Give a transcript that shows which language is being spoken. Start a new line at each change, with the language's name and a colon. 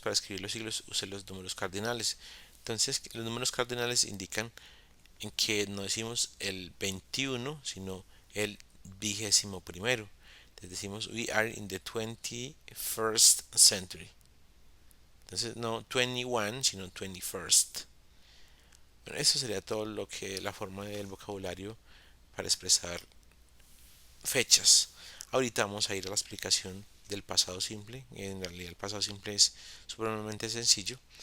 Spanish: Para escribir los siglos use los números cardinales. Entonces, los números cardinales indican en que no decimos el 21, sino el 21º. Entonces decimos
English: we are in the 21st century.
Spanish: Entonces no 21, sino 21st. Bueno, eso sería todo lo que la forma del vocabulario para expresar fechas. Ahorita vamos a ir a la explicación del pasado simple. En realidad el pasado simple es supremamente sencillo.